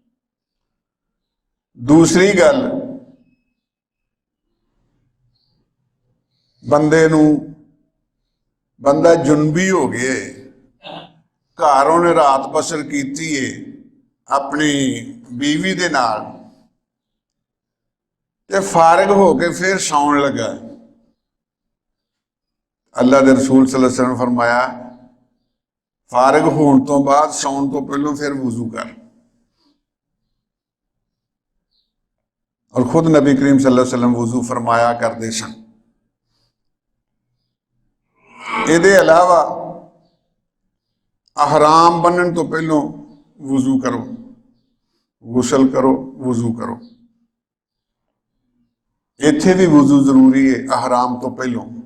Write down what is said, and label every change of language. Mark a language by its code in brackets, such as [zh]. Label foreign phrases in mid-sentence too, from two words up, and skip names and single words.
[pa] دوسری گل، بندہ جنبی ہو گئے، گھر انہیں رات بسر کی ہے اپنی بیوی دے نال تے فارغ ہو کے پھر سون لگا. اللہ کے رسول [ar] صلى الله عليه وسلم [pa] فرمایا فارغ ہونے تو بعد سون تو پہلوں پھر وضو کر. اور خود نبی کریم [ar] صلى الله عليه وسلم [pa] وضو فرمایا کرتے سن. ایہدے علاوہ احرام بننے تو پہلوں وضو کرو، غسل کرو، وضو کرو. ایتھے بھی وضو ضروری ہے احرام تو پہلوں.